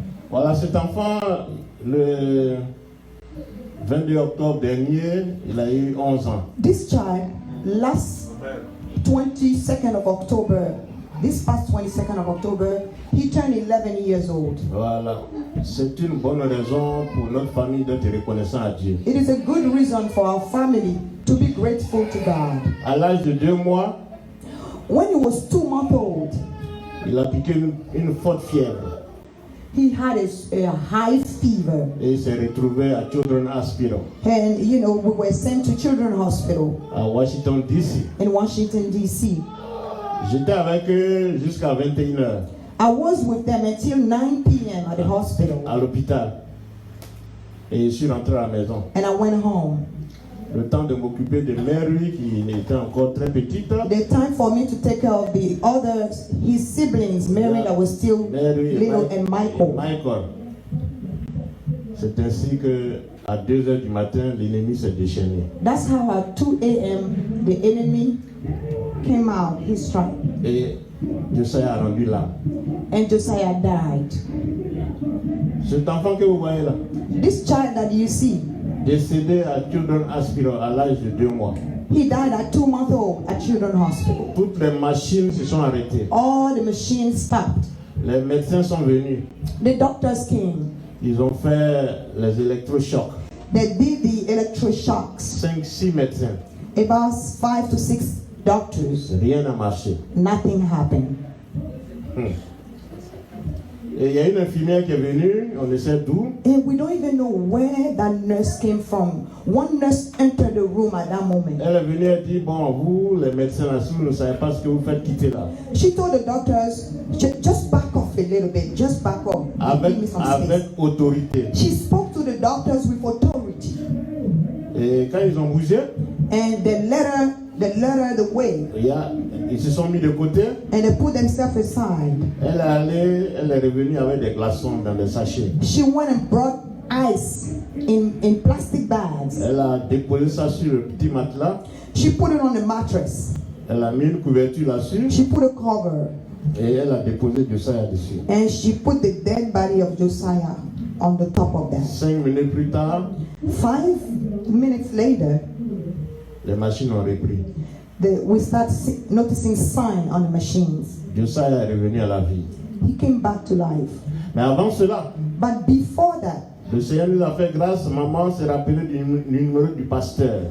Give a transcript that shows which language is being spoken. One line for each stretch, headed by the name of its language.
French: Voilà, cet enfant, le 22 octobre dernier, il a eu 11 ans.
English: This child, last 22nd of October, this past 22nd of October, he turned 11 years old.
French: Voilà, c'est une bonne raison pour notre famille d'être reconnaissant à Dieu.
English: It is a good reason for our family to be grateful to God.
French: À l'âge de 2 mois,
English: when he was 2 months old,
French: il a piqué une forte fièvre.
English: He had a high fever.
French: Et il s'est retrouvé à Children's Hospital.
English: And we were sent to Children's Hospital.
French: À Washington DC.
English: In Washington DC.
French: J'étais avec eux jusqu'à 21h.
English: I was with them until 9 p.m. at the hospital.
French: À l'hôpital. Et je suis rentré à la maison.
English: And I went home.
French: Le temps de m'occuper de Mary qui était encore très petite.
English: The time for me to take care of the others, his siblings, Mary that was still little, and Michael.
French: C'est ainsi que à 2h du matin, l'ennemi s'est déchaîné.
English: That's how at 2 a.m. the enemy came out. He struck.
French: Et Josiah a rendu l'âme.
English: And Josiah died.
French: Cet enfant que vous voyez là.
English: This child that you see.
French: Décédé à Children's Hospital à l'âge de 2 mois.
English: He died at 2 months old at Children's Hospital.
French: Toutes les machines se sont arrêtées.
English: All the machines stopped.
French: Les médecins sont venus.
English: The doctors came.
French: Ils ont fait les électrochocs.
English: They did the electroshocks.
French: 5-6 médecins.
English: About 5 to 6 doctors.
French: Rien n'a marché.
English: Nothing happened.
French: Et il y a une infirmière qui est venue, on ne sait d'où.
English: And we don't even know where that nurse came from. One nurse entered the room at that moment.
French: Elle est venue et dit, bon, vous, les médecins là, si vous ne savez pas ce que vous faites, quittez là.
English: She told the doctors, just back off a little bit, just back off.
French: Avec autorité.
English: She spoke to the doctors with authority.
French: Et quand ils ont bougé,
English: and they let her the way.
French: Il y a Ils se sont mis de côté.
English: and they put themselves aside.
French: Elle est revenue avec des glaçons dans des sachets.
English: She went and brought ice in plastic bags.
French: Elle a déposé ça sur le petit matelas.
English: She put it on the mattress.
French: Elle a mis une couverture là-dessus
English: She put a cover.
French: et elle a déposé Josiah dessus.
English: And she put the dead body of Josiah on the top of that.
French: 5 minutes plus tard,
English: 5 minutes later,
French: les machines ont repris.
English: we start noticing signs on the machines.
French: Josiah est revenu à la vie.
English: He came back to life.
French: Mais avant cela,
English: But before that,
French: le Seigneur nous a fait grâce. Maman s'est rappelée du numéro du pasteur.